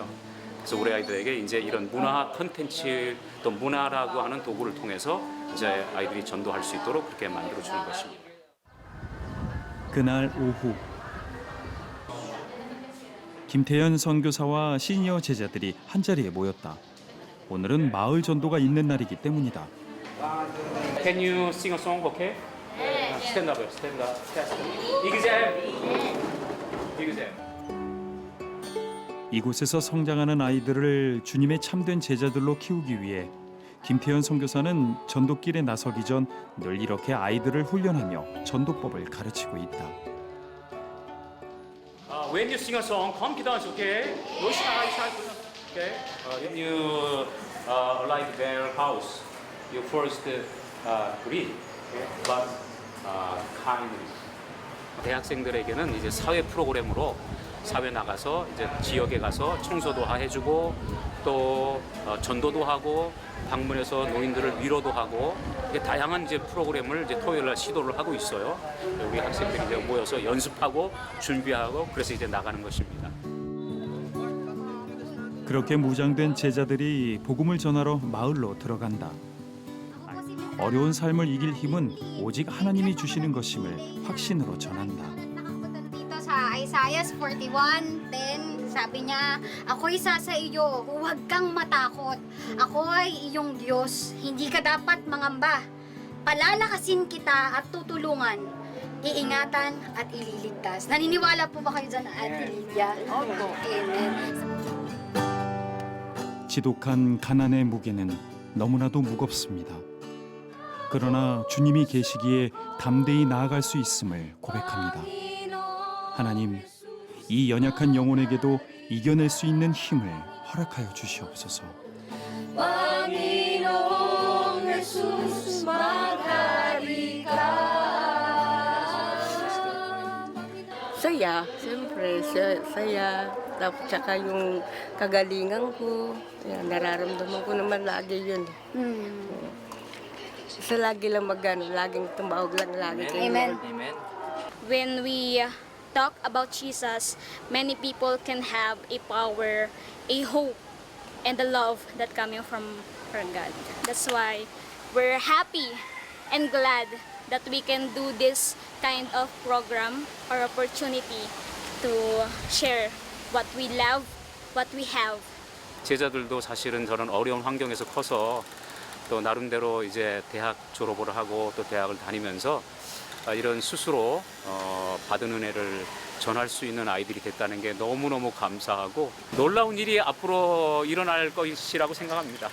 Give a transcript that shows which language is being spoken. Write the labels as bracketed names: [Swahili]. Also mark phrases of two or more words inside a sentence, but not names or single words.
[Korean] 그래서 우리 아이들에게 이제 이런 문화 콘텐츠 또 문화라고 하는 도구를 통해서 이제 아이들이 전도할 수 있도록 그렇게 만들어 주는 것입니다. 그날 오후 김태현 선교사와 시니어 제자들이 한자리에 모였다. 오늘은 마을 전도가 있는 날이기 때문이다. [English] Can you sing a song, okay? Stand up, stand up. Exam. [Korean] 이곳에서 성장하는 아이들을 주님의 참된 제자들로 키우기 위해 김태현 선교사는 전도길에 나서기 전 늘 이렇게 아이들을 훈련하며 전도법을 가르치고 있다. [English] When you sing a song, confidence, okay? No shy, okay? When you arrive their house, you first greet, okay? But kindly. [Korean] 대학생들에게는 이제 사회 프로그램으로 사회 나가서 이제 지역에 가서 청소도 해주고 또 전도도 하고 방문해서 노인들을 위로도 하고 다양한 이제 프로그램을 이제 토요일 날 시도를 하고 있어요. 우리 학생들이 이제 모여서 연습하고 준비하고 그래서 이제 나가는 것입니다. 그렇게 무장된 제자들이 복음을 전하러 마을로 들어간다. 어려운 삶을 이길 힘은 오직 하나님이 주시는 것임을 확신으로 전한다. [Filipino] Dito sa Isaiah 41:10, sabi niya, ako'y isa sa iyo, huwag kang matakot. Ako ay iyong Diyos, hindi ka dapat mangamba. Palalakasin kita at tutulungan, iingatan at ililigtas. Naniniwala po ba kayo dyan, Ate Lydia? Amen. [Korean] 지독한 가난의 무게는 너무나도 무겁습니다. 그러나 주님이 계시기에 담대히 나아갈 수 있음을 고백합니다. 하나님, 이 연약한 영혼에게도 이겨낼 수 있는 힘을 허락하여 주시옵소서. [Filipino] Panginoong Jesus, maghari ka. Saya, siyempre, saya. Tapos tsaka yung kagalingan ko, yan, nararamdaman ko naman lagi yun. Isa lagi lang laging tumawag lang lagi. Amen. [English] When we talk about Jesus, many people can have a power, a hope, and the love that coming from God. That's why we're happy and glad that we can do this kind of program or opportunity to share what we love, what we have. [Korean] 제자들도 사실은 저런 어려운 환경에서 커서 또 나름대로 이제 대학 졸업을 하고 또 대학을 다니면서 이런 스스로 받은 은혜를 전할 수 있는 아이들이 됐다는 게 너무너무 감사하고 놀라운 일이 앞으로 일어날 것이라고 생각합니다.